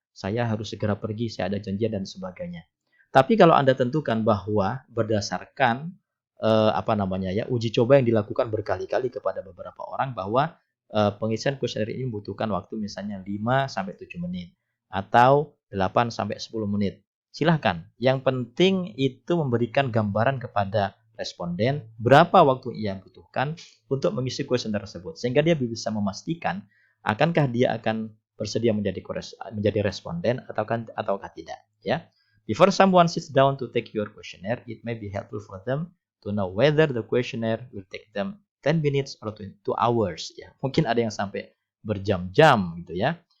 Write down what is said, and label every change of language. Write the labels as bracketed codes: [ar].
[id] Saya harus segera pergi, saya ada janjian dan sebagainya. Tapi kalau Anda tentukan bahwa berdasarkan apa namanya ya, uji coba yang dilakukan berkali-kali kepada beberapa orang bahwa pengisian kuesioner ini membutuhkan waktu misalnya 5 sampai 7 menit atau 8 sampai 10 menit. Silahkan. Yang penting itu memberikan gambaran kepada responden berapa waktu ia butuhkan untuk mengisi kuesioner tersebut sehingga dia bisa memastikan akankah dia akan bersedia menjadi responden ataukah tidak ya. [en] Before someone sits down to take your questionnaire, it may be helpful for them to know whether the questionnaire will take them 10 minutes or 2 hours ya. [id] Mungkin ada yang sampai berjam-jam gitu ya.